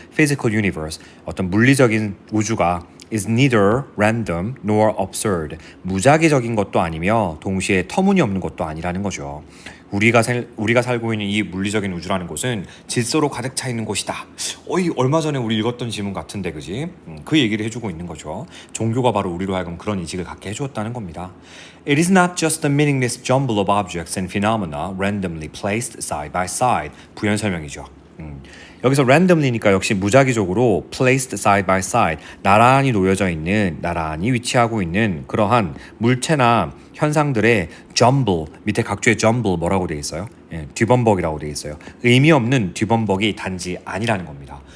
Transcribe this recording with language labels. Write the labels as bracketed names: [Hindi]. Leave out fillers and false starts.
[English] Physical universe, [Korean] 어떤 물리적인 우주가 [English] is neither random nor absurd, [Korean] 무작위적인 것도 아니며 동시에 터무니없는 것도 아니라는 거죠. 우리가 살고 있는 이 물리적인 우주라는 곳은 질서로 가득 차 있는 곳이다. 얼마 전에 우리 읽었던 지문 같은데, 그지? 그 얘기를 해주고 있는 거죠. 종교가 바로 우리로 하여금 그런 인식을 갖게 해주었다는 겁니다. [English] It is not just a meaningless jumble of objects and phenomena randomly placed side by side. [Korean] 부연 설명이죠. 여기서 randomly니까 역시 무작위적으로 [English] placed side by side, [Korean] 나란히 놓여져 있는, 나란히 위치하고 있는 그러한 물체나 현상들의 jumble, 밑에 각주의 jumble 뭐라고 되어 있어요? 뒤범벅이라고 되어 있어요. 의미 없는 뒤범벅이 단지 아니라는 겁니다.